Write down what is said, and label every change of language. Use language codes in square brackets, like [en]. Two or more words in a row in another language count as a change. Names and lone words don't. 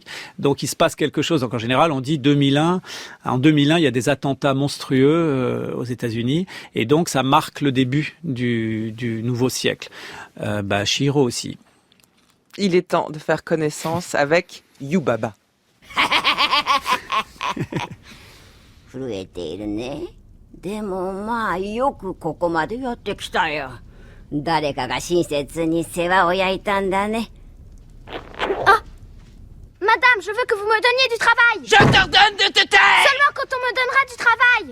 [fr] Donc il se passe quelque chose. Donc en général, on dit 2001. En 2001, il y a des attentats monstrueux aux États-Unis et donc ça marque le début du nouveau siècle. Chihiro aussi. Il est temps de faire connaissance avec Yubaba. [ja] 震えているね。でもまあよくここまでやってきたよ。誰かが親切に世話を焼いたんだね。 Ah! [fr] Madame, je veux que vous me donniez du travail. Je t'ordonne de te taire! Seulement quand on me donnera du travail.